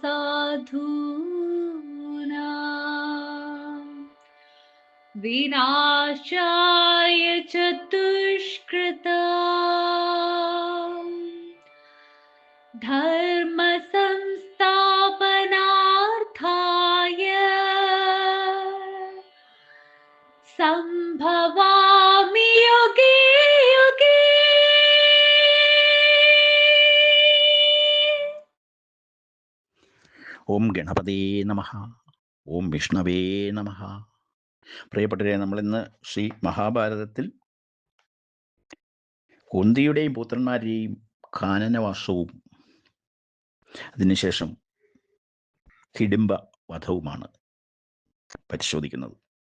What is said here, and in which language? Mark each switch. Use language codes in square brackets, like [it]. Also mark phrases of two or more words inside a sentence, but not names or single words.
[sa] साधूनां विनाशाय च दुष्कृतां धर्म संस्थापनार्थाय संभवामि युगे युगे। ഓം ഗണപതേ നമഃ. ഓം വിഷ്ണവേ നമഃ. [ml] പ്രിയപ്പെട്ടവരെ, നമ്മളിന്ന് ശ്രീ മഹാഭാരതത്തിൽ കുന്തിയുടെയും പുത്രന്മാരുടെയും കാനനവാസവും അതിനുശേഷം ഹിഡിംബ വധവുമാണ് പരിശോധിക്കുന്നത്.